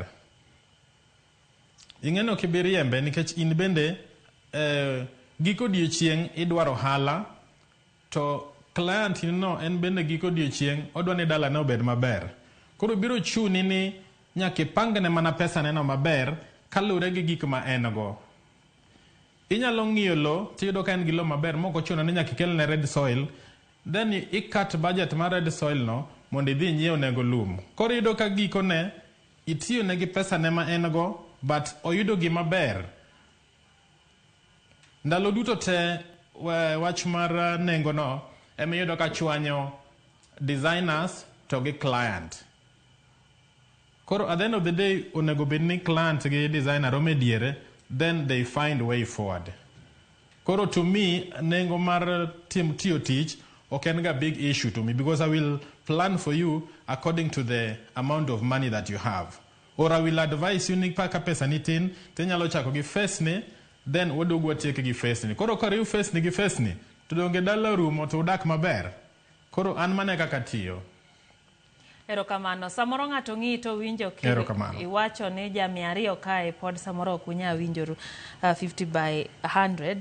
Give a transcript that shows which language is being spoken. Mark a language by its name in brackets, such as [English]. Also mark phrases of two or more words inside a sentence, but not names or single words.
[Luo (Kenya and Tanzania)] Ing'eno kibiriembe nikech in bende giko odiechieng' idwaro hala, to client no en bende giko odiechieng' odwa ni dala ne obed maber. Koro biro chuni ni nyaka ipangne mana pesa neno maber kaluwore gi gik ma en go. Inyalo ng'iyo lo, tiyudo ka en gi lo maber, moko chuno ni nyaka ikelne red soil, [English] then i-cut budget [Luo (Kenya and Tanzania)] mar [English] red soil [Luo (Kenya and Tanzania)] no mondo idhi nyiew nego lum. Koro iyudo ka giko ne itiyo ne gi pesa ne ma en go, but oyudo gima ber. Ndalo duto te wach mar nengo no emiyudo ka chwanyo designers to gi client. [English] Koro at the end of the day, [Luo (Kenya and Tanzania)] onego bed ni client gi designer ome diere, [English] then they find way forward. Koro to me, [Luo (Kenya and Tanzania)] nengo mar tiyo tich ok en ga [English] big issue to me because I will plan for you according to the amount of money that you have. Or I will advise you [Luo (Kenya and Tanzania)] ni paka pesa ni tin, tenyalo chako gi face ni, then wodogo tieke gi face ni. Koro kariu face ni gi face ni, to donge dala rumo to udak maber. Koro an mane kaka tiyo. Erokamano, samoro ng'ato ng'i to winjo iwacho ni ja 200 kae pod samoro ok unya winjoru 50 by 100.